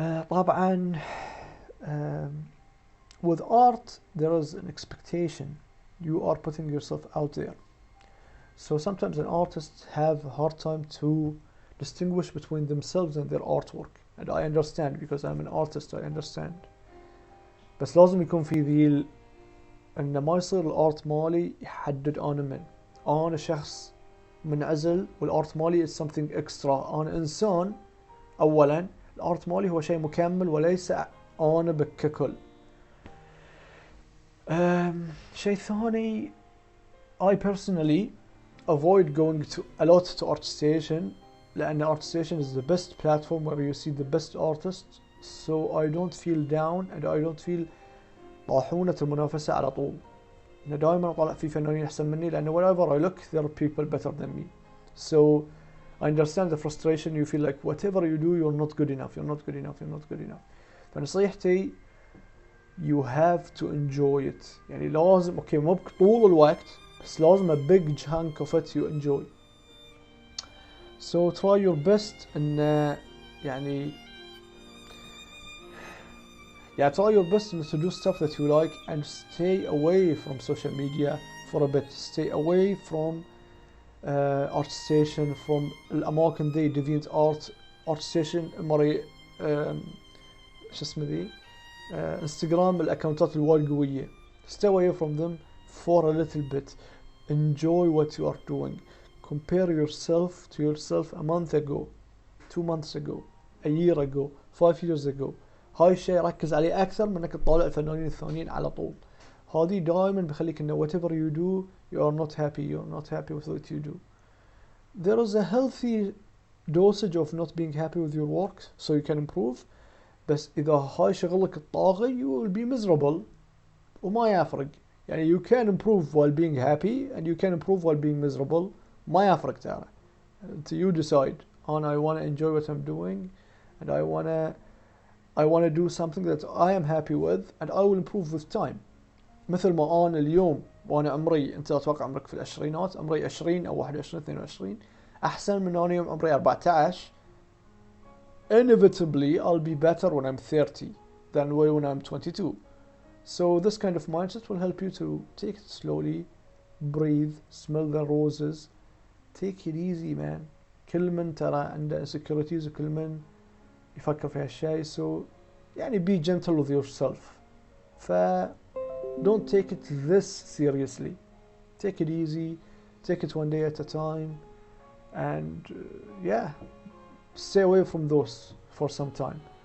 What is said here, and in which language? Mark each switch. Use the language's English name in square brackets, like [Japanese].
[Arabic] طبعا [English] with art there is an expectation. You are putting yourself out there. So sometimes an artist have a hard time to distinguish between themselves and their artwork. And I understand because I'm an artist, I understand. [Arabic] بس لازم يكون في ذيل ان ما يصير الارت مالي يحدد انا من. انا شخص منعزل والارت مالي [English] is something extra. [Arabic] انا انسان اولا، الارت مالي هو شيء مكمل وليس انا ككل. شيء ثاني، [English] I personally avoid going to a lot to ArtStation [Arabic] لأن [English] ArtStation is the best platform where you see the best artists. So I don't feel down and I don't feel [Arabic] طاحونة المنافسة على طول. أنا دائما أطلع في فنانين أحسن مني لأن [English] wherever I look there are people better than me. So I understand the frustration. You feel like whatever you do you're not good enough, you're not good enough, you're not good enough. [Arabic] فنصيحتي [English] you have to enjoy it. [Arabic] يعني لازم اوكي مو طول الوقت بس لازم [English] a big chunk of it you enjoy. So try your best [Arabic] ان يعني [English] try your best to do stuff that you like and stay away from social media for a bit. Stay away from ArtStation, from [Arabic] الأماكن ذي DeviantArt, ArtStation مري شو اسمه ذي انستغرام الأكونتات الوايد قوية. [English] Stay away from them for a little bit. Enjoy what you are doing. Compare yourself to yourself a month ago, 2 months ago, a year ago, 5 years ago. [Arabic] هاي الشيء ركز عليه أكثر من إنك تطالع الفنانين الثانيين على طول. هذه دائما بخليك إنه [English] whatever you do you are not happy, you are not happy with what you do. There is a healthy dosage of not being happy with your work so you can improve. [Arabic] بس إذا هاي شغلك الطاغي [English] you will be miserable [Arabic] وما يفرق. يعني [English] you can improve while being happy and you can improve while being miserable. [Arabic] ما يفرق ترى. [English] You decide. And I want to enjoy what I'm doing and I want to do something that I am happy with and I will improve with time. [Arabic] مثل ما أنا اليوم وأنا عمري، أنت أتوقع عمرك في العشرينات، عمري 20 أو 21 22 أحسن من أنا يوم عمري 14. [English] Inevitably I'll be better when I'm 30 than when I'm 22. So this kind of mindset will help you to take it slowly, breathe, smell the roses, take it easy man. [Arabic] كل من ترى عنده insecurities وكل من يفكر في هالشيء. [English] So [Arabic] يعني [English] be gentle with yourself. Don't take it this seriously. Take it easy, take it one day at a time, and stay away from those for some time.